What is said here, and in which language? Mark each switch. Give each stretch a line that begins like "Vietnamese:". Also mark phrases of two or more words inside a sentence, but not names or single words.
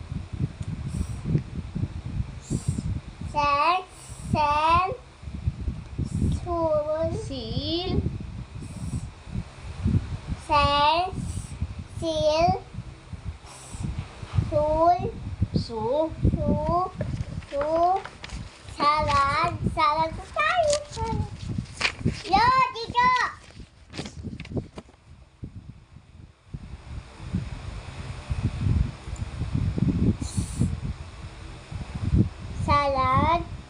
Filipino: Sen. Sen. Sul. seal, Sen. Seal. Sul. su, Su. Su. Salad. Salad po tayo. Salad. Yo, dito! Salad.